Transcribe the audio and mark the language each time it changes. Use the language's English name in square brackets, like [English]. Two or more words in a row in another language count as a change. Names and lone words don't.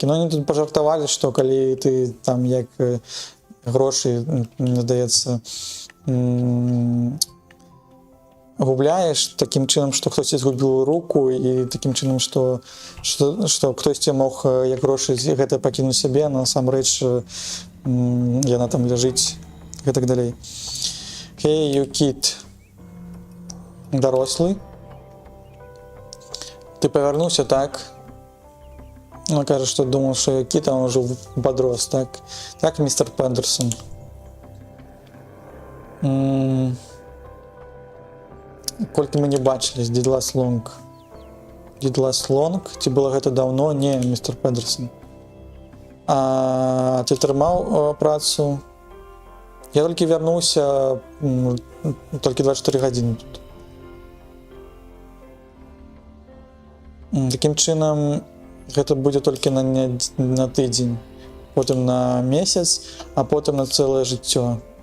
[Belarusian] Ну, они тут пажартавалі, што калі ты там як грошы, мне здаецца, губляеш такім чынам, што хтосьці згубіў руку, і такім чынам, што хтосьці мог як грошы гэта пакінуць сябе, а насамрэч яна там ляжыць і так далей. [English] Hey, you kid. [Belarusian] Дарослы. Ты павярнуўся, так? Ну, кажа, што думаў, што я кіт, а он ўжо падрос, так? Так, містер Пендерсон. Колькі мы не бачылись, [English] did last long. Did last long? [Belarusian] Ці было гэта даўно? Не, містер Пендерсон. А ты трымаў працу? Я толькі вярнуўся, толькі 24 гадзіны тут. Такім чынам, гэта будзе толькі на тыдзень, потым на месяц, а потым на цэлае жыццё.